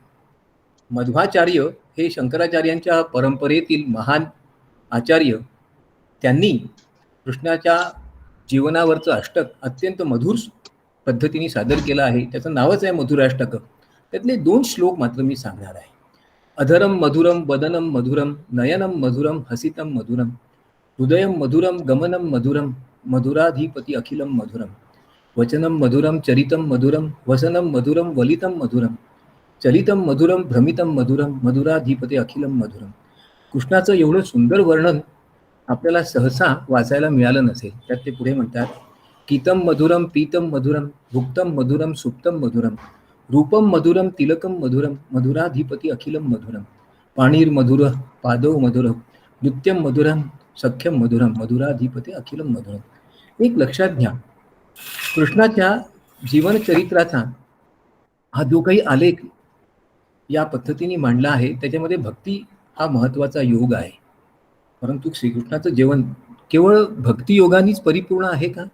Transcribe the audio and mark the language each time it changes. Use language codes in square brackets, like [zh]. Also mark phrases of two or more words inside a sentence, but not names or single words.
[mr] मध्वाचार्य हे शंकराचार्यांच्या परंपरेतील महान आचार्य, त्यांनी कृष्णाच्या जीवनावरचं अष्टक अत्यंत मधुर पद्धतीने सादर केलं आहे. त्याचं नावच आहे मधुराष्टक. त्यातले 2 श्लोक मात्र मी सांगणार आहे. [sa] अधरम मधुरम वदनम मधुरम नयनम मधुरम हसितम मधुरम हृदयम मधुरम गमनम मधुरम मधुराधिपती अखिलम मधुरम वचनम मधुरम चरितम मधुरम वसनम मधुरम वलितम मधुरम चलितम मधुरम भ्रमितम मधुरम मधुराधिपती अखिलम मधुरम. [mr] कृष्णाचं एवढं सुंदर वर्णन आपल्याला सहसा वाचायला मिळालं नसेल. त्यात ते पुढे म्हणतात, [sa] कीतम मधुरम पीतम मधुरम भुक्तम मधुरम सुप्तम मधुरम रूपम मधुरम तिलकम मधुरम मधुराधिपती अखिलम मधुरम पाणीर मधुर पादव मधुरम नृत्यम मधुरम सख्यम मधुरम मधुराधिपती अखिलम मधुरम. [mr] एक लक्षात घ्या, कृष्णाच्या जीवनचरित्राचा हा जो काही आलेख या पद्धतीने मांडला आहे त्याच्यामध्ये भक्ती हा महत्वाचा योग आहे. परंतु श्रीकृष्णाचं जीवन केवळ भक्तियोगानेच परिपूर्ण आहे का?